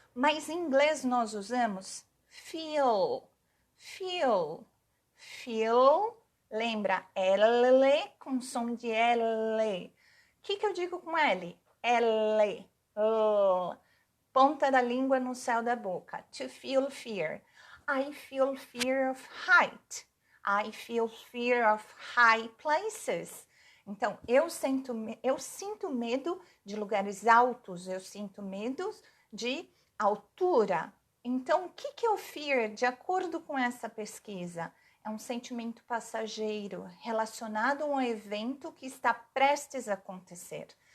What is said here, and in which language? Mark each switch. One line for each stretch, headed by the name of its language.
Portuguese: Mas em inglês nós usamos feel, feel, feel. Lembra? L com som de L. O que eu digo com L? L. Ponta da língua no céu da boca.
English: To feel fear. I feel fear of height. I feel fear of high places.
Portuguese: Então, eu sinto medo de lugares altos. Eu sinto medo de altura. Então, o que é o fear, de acordo com essa pesquisa? É um sentimento passageiro relacionado a um evento que está prestes a acontecer.